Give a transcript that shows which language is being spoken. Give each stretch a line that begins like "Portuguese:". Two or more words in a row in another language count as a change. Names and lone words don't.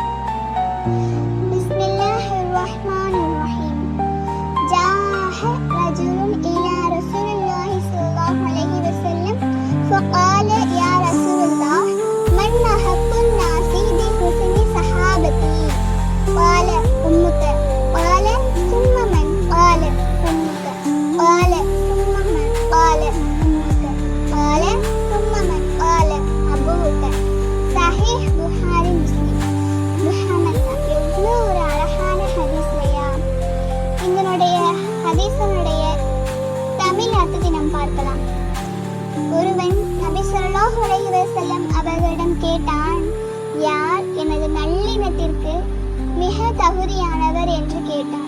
Arabic: بسم الله الرحمن الرحيم. جاء رجل إلى رسول الله صلى الله عليه وسلم فقال يا رسول الله من أحق الناس بحسن صحابتي قال أمك قال ثم من قال أمك قال ثم من قال أمك قال ثم من قال أبوك.
Tamil: சஹீஹ் புகாரி முஸ்லிம். முஹம்மத் எவ்வளோ ஒரு அழகான ஹதீஸ் இல்லையா? இதனுடைய ஹதீஸனுடைய தமிழ் அர்த்தத்தை நாம் பார்க்கலாம். ஒருவன் நபி
Arabic: صلى الله عليه وسلم
Tamil: அவர்களிடம் கேட்டான், யார் எனது நல்லினத்திற்கு மிக தகுதியானவர் என்று கேட்டான்.